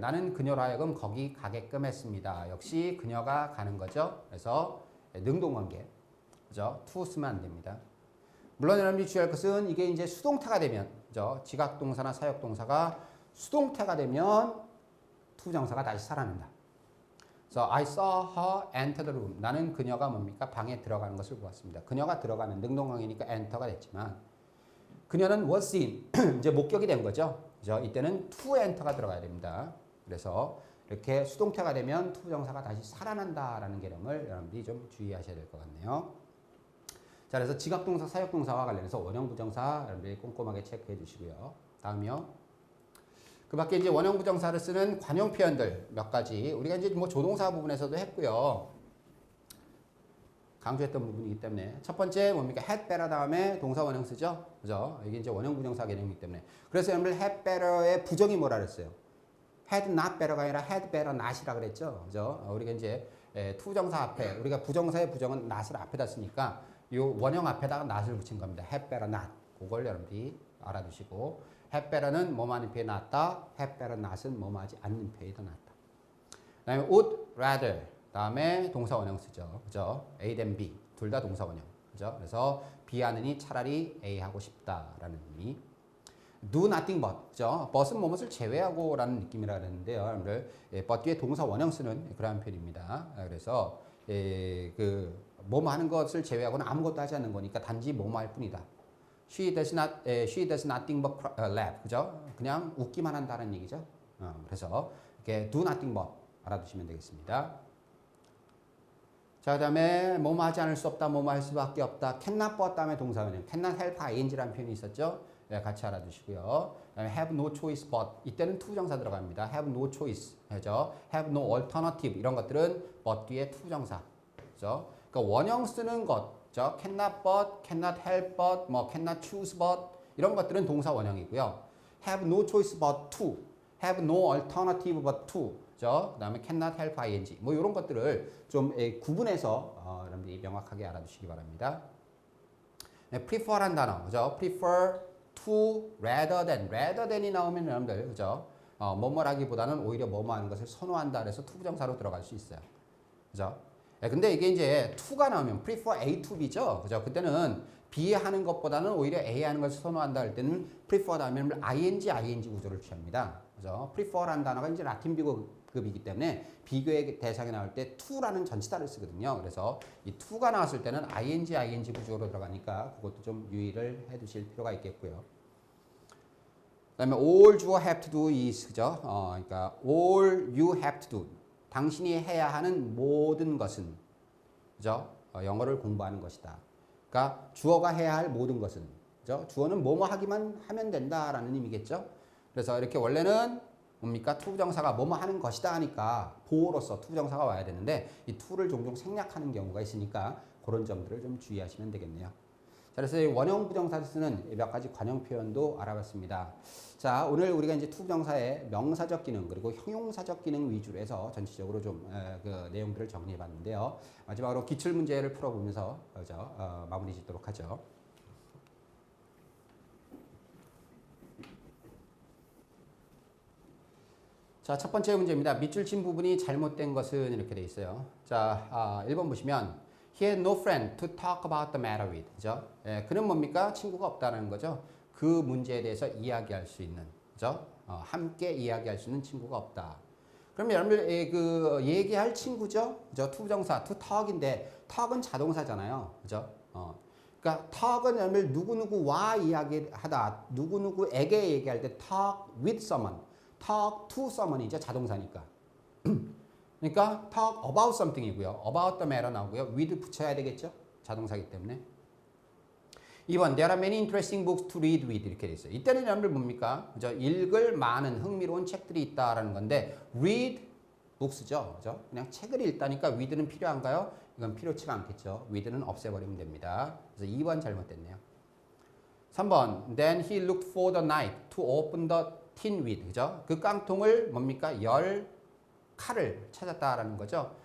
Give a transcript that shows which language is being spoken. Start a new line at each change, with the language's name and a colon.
Korean: 나는 그녀로 하여금 거기 가게끔 했습니다. 역시 그녀가 가는 거죠. 그래서 능동 관계, 그죠? to 쓰면 안 됩니다. 물론 여러분들이 주의할 것은 이게 이제 수동태가 되면, 그죠? 지각동사나 사역동사가 수동태가 되면 투부정사가 다시 살아난다. 그래서
English: I saw her enter the room.
Korean: 나는 그녀가 뭡니까? 방에 들어가는 것을 보았습니다. 그녀가 들어가는 능동관계니까 enter가 됐지만 그녀는 was seen. 이제 목격이 된 거죠. 그죠? 이때는 to enter가 들어가야 됩니다. 그래서 이렇게 수동태가 되면 투부정사가 다시 살아난다라는 개념을 여러분들이 좀 주의하셔야 될 것 같네요. 자, 그래서 지각동사, 사역동사와 관련해서 원형 부정사 여러분들이 꼼꼼하게 체크해 주시고요. 다음이요. 그 밖에 이제 원형 부정사를 쓰는 관용 표현들 몇 가지 우리가 이제 뭐 조동사 부분에서도 했고요. 강조했던 부분이기 때문에 첫 번째 뭡니까? had better 다음에 동사 원형 쓰죠. 그죠? 이게 이제 원형 부정사 개념이기 때문에 그래서 여러분들 had better의 부정이 뭐라 그랬어요?
English: had not better
Korean: 가 아니라
English: had better not
Korean: 이라 그랬죠. 그죠? 우리가 이제 투정사 앞에 우리가 부정사의 부정은 not을 앞에다 쓰니까 요 원형 앞에다가 not을 붙인 겁니다.
English: had better not.
Korean: 그걸 여러분들이 알아두시고 had better는 뭐만 표에 낫다. had better not은 뭐뭐 하지 않는 표에 더 낫다. 그 다음에 would rather 다음에 동사 원형 쓰죠. 그죠? A than B. 둘 다 동사 원형. 그죠? 그래서 B 하느니 차라리 A 하고 싶다라는 의미.
English: do nothing but. 그죠?
Korean: but은 뭐뭇을 제외하고 라는 느낌이라 그랬는데요. 여러분들 but 뒤에 동사 원형 쓰는 그러한 표현입니다. 그래서 그 뭐뭐 하는 것을 제외하고는 아무것도 하지 않는 거니까 단지 뭐뭐 할 뿐이다.
English: She does nothing but laugh.
Korean: 그죠? 그냥 웃기만 한다는 얘기죠. 그래서 이렇게 do nothing but 알아두시면 되겠습니다. 자, 그 다음에 뭐뭐 하지 않을 수 없다, 뭐뭐 할 수밖에 없다. cannot but 다음에 동사 원형. cannot help ing라는 표현이 있었죠. 네, 같이 알아두시고요. 그다음에 have no choice but 이때는 투부정사 들어갑니다.
English: have no choice. 그죠?
Korean: have no alternative 이런 것들은 but 뒤에 투부정사. 그죠? 그러니까 원형 쓰는 것, 그죠? cannot but, cannot help but, 뭐 cannot choose but 이런 것들은 동사 원형이고요.
English: have no choice but to, have no alternative but to, 그죠?
Korean: 그다음에 cannot help ing 뭐 이런 것들을 좀 구분해서 여러분들이 명확하게 알아두시기 바랍니다. 네, prefer란 단어, 그죠? prefer to rather than이 나오면 여러분들, 그죠? 뭐뭐라기보다는 오히려 뭐뭐 하는 것을 선호한다 그래서 투부정사로 들어갈 수 있어요. 그죠? 근데 이게 이제 to가 나오면 prefer A to B죠. 그죠? 그때는 B 하는 것보다는 오히려 A 하는 것을 선호한다 할 때는 prefer 다음에 ing 구조를 취합니다. 그죠? prefer라는 단어가 이제 라틴 비교급이기 때문에 비교의 대상에 나올 때 to라는 전치사를 쓰거든요. 그래서 이 to가 나왔을 때는 ing 구조로 들어가니까 그것도 좀 유의를 해 두실 필요가 있겠고요. 그다음에
English: all you have to do is 그죠?
Korean: 그러니까
English: all you have to do
Korean: 당신이 해야 하는 모든 것은 그죠? 영어를 공부하는 것이다. 그러니까 주어가 해야 할 모든 것은 그죠? 주어는 뭐뭐 하기만 하면 된다라는 의미겠죠. 그래서 이렇게 원래는 뭡니까? 투부정사가 뭐뭐 하는 것이다 하니까 보호로서 투부정사가 와야 되는데 이 to를 종종 생략하는 경우가 있으니까 그런 점들을 좀 주의하시면 되겠네요. 자, 그래서 원형 부정사를 쓰는 몇 가지 관용 표현도 알아봤습니다. 자, 오늘 우리가 이제 투부정사의 명사적 기능 그리고 형용사적 기능 위주로 해서 전체적으로 좀 그 내용들을 정리해 봤는데요. 마지막으로 기출 문제를 풀어보면서 마무리 짓도록 하죠. 자, 첫 번째 문제입니다. 밑줄 친 부분이 잘못된 것은 이렇게 돼 있어요. 자, 1번 보시면
English: He had no friend to talk about the matter with.
Korean: 그죠? 그는 뭡니까? 친구가 없다는 거죠. 그 문제에 대해서 이야기할 수 있는, 그죠? 함께 이야기할 수 있는 친구가 없다. 그럼 여러분들 그 얘기할 친구죠? 그죠? 투부정사 to talk인데 talk은 자동사잖아요. 그죠? 그러니까 talk은 여러분들 누구누구와 이야기하다, 누구누구에게 얘기할 때
English: talk with someone, talk to someone
Korean: 이죠. 자동사니까. 그러니까 talk about something이고요. about the matter 나오고요. with 붙여야 되겠죠? 자동사이기 때문에.
English: 2번 There are many interesting books to read with
Korean: 이렇게 돼 있어요. 이때는 여러분들 뭡니까? 그죠? 읽을 많은 흥미로운 책들이 있다라는 건데 read books죠. 그죠? 그냥 책을 읽다니까 with는 필요한가요? 이건 필요치가 않겠죠. with는 없애버리면 됩니다. 그래서 2번 잘못됐네요.
English: 3번 Then he looked for the knife to open the tin with.
Korean: 그죠? 그 깡통을 뭡니까? 열 칼을 찾았다라는 거죠.